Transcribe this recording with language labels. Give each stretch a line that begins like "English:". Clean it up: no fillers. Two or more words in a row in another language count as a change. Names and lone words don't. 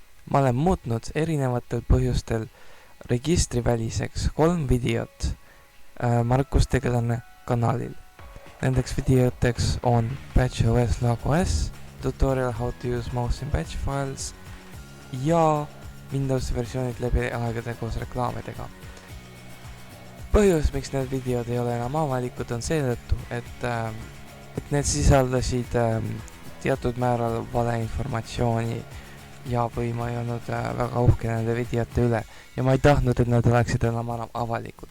Estonian: Ma olen muutnud erinevatel põhjustel registriväliseks 3 videot Markus Tegelane kanalil. Nendeks videoteks on PatchOS log OS, tutorial how to use mouse in patch files ja Windows versioonid läbi aegade koos reklaamidega. Põhjus, miks need videod ei ole enam avalikud, on seetõttu, et need sisaldasid teatud määral valeinformatsiooni ja või ma ei olnud väga uhke nende videote üle ja ma ei tahtnud, et nad oleksid enam avalikud.